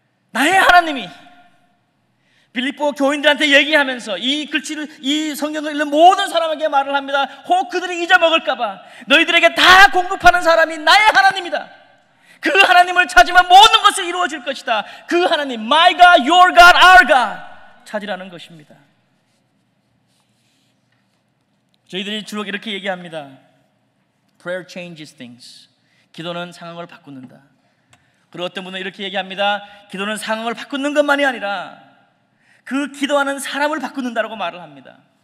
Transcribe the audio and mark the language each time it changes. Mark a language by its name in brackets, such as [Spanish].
[Korean] 나의 하나님이 빌립보 교인들한테 얘기하면서 이 성경을 읽는 모든 사람에게 말을 합니다. 혹 그들이 잊어먹을까봐 너희들에게 다 공급하는 사람이 나의 하나님이다. 그 하나님을 찾으면 모든 것이 이루어질 것이다. 그 하나님, [English] my God, your God, our God [Korean] 찾으라는 것입니다. 저희들이 주로 이렇게 얘기합니다. [English] Prayer changes things. [Korean] 기도는 상황을 바꾸는다. 그리고 어떤 분은 이렇게 얘기합니다. 기도는 상황을 바꾸는 것만이 아니라 그 기도하는 사람을 바꾸는다라고 말을 합니다.